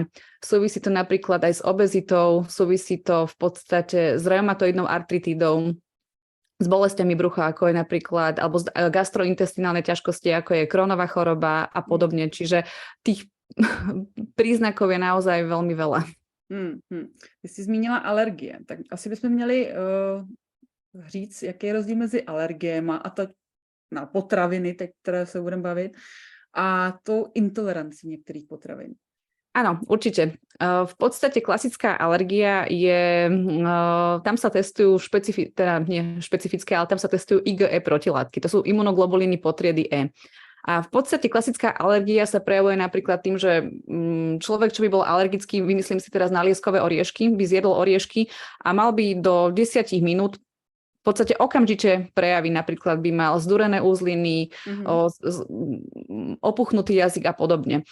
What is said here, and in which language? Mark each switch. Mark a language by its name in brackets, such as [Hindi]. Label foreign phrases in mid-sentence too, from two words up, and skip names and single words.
[Slovak] Súvisí to napríklad aj s obezitou, súvisí to v podstate s reumatoidnou artritidou, s bolestiami brucha, ako je napríklad, alebo gastrointestinálne ťažkosti, ako je Crohnova choroba a podobne. Čiže tých príznakov je naozaj veľmi veľa. [Czech] Ty jsi zmínila alergie, tak asi bychom měli říct, jaký je rozdíl mezi alergiema a to na potraviny, teď, které se budeme bavit, a tou intolerancí [Slovak] niektorých potravín. Áno, určite. V podstate klasická alergia je, tam sa testujú nie špecifické, ale tam sa testujú IgE protilátky. To sú imunoglobulíny podtriedy E. A v podstate klasická alergia sa prejavuje napríklad tým, že človek, čo by bol alergický, vymyslím si teraz na lieskové oriešky, by zjedol oriešky a mal by do 10 minút v podstate okamžite prejaví, napríklad by mal zdúrené úzliny, opuchnutý jazyk a podobne.